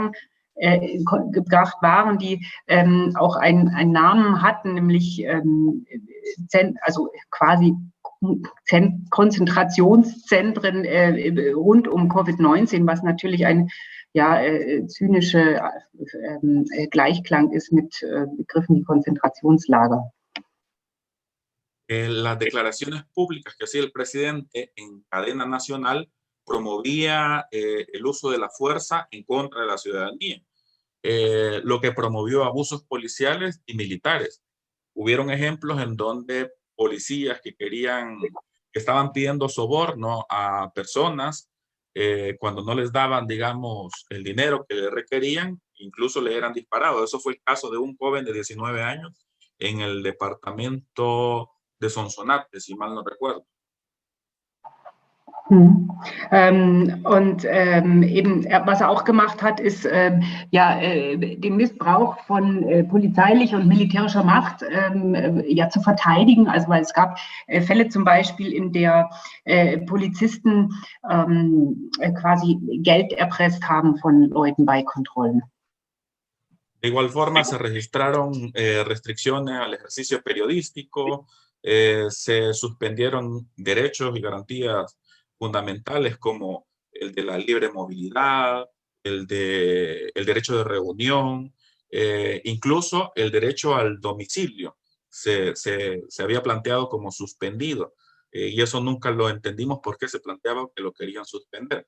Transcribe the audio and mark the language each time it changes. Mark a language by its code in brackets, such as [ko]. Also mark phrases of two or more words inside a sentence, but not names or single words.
[de] waren, die auch einen Namen hatten, nämlich quasi Konzentrationszentren rund um Covid-19, was natürlich ein zynischer Gleichklang ist mit Begriffen wie Konzentrationslager. [es] Las declaraciones públicas que hacía el presidente en cadena nacional promovía el uso de la fuerza en contra de la ciudadanía, lo que promovió abusos policiales y militares. Hubieron ejemplos en donde policías que estaban pidiendo soborno a personas cuando no les daban, digamos, el dinero que le requerían, incluso le eran disparados. Eso fue el caso de un joven de 19 años en el departamento de Sonsonate, si mal no recuerdo. [de] Eben, was auch gemacht hat, ist den Missbrauch von polizeilicher und militärischer Macht zu verteidigen. Also weil es gab Fälle zum Beispiel, in der Polizisten quasi Geld erpresst haben von Leuten bei Kontrollen. [es] De igual forma, se registraron restricciones al ejercicio periodístico, se suspendieron derechos y garantías fundamentales como el de la libre movilidad, el derecho de reunión, incluso el derecho al domicilio se había planteado como suspendido, y eso nunca lo entendimos por qué se planteaba que lo querían suspender.